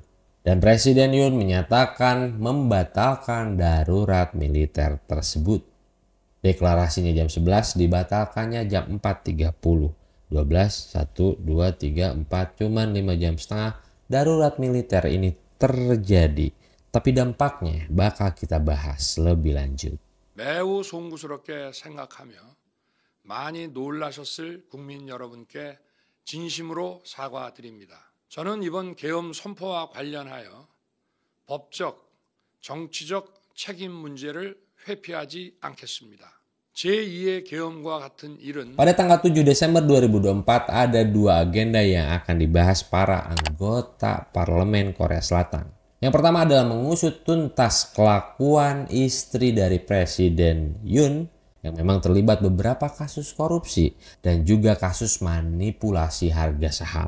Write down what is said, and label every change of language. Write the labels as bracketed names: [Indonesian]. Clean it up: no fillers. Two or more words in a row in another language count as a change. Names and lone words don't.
[Indonesian] Dan Presiden Yoon menyatakan membatalkan darurat militer tersebut. Deklarasinya jam 11, dibatalkannya jam 4.30. 12, 1, 2, 3, 4, cuman 5 jam setengah darurat militer ini terjadi. Tapi dampaknya bakal kita bahas lebih lanjut. [Korean] 매우 송구스럽게 생각하며 많이 놀라셨을 국민 여러분께 진심으로 사과드립니다. 저는 이번 계엄 선포와 관련하여 법적, 정치적 책임 문제를 회피하지 않겠습니다. 제2의 계엄과 같은 일은 [Indonesian] Pada tanggal 7 Desember 2024 ada dua agenda yang akan dibahas para anggota parlemen Korea Selatan. Yang pertama adalah mengusut tuntas kelakuan istri dari Presiden Yoon yang memang terlibat beberapa kasus korupsi dan juga kasus manipulasi harga saham.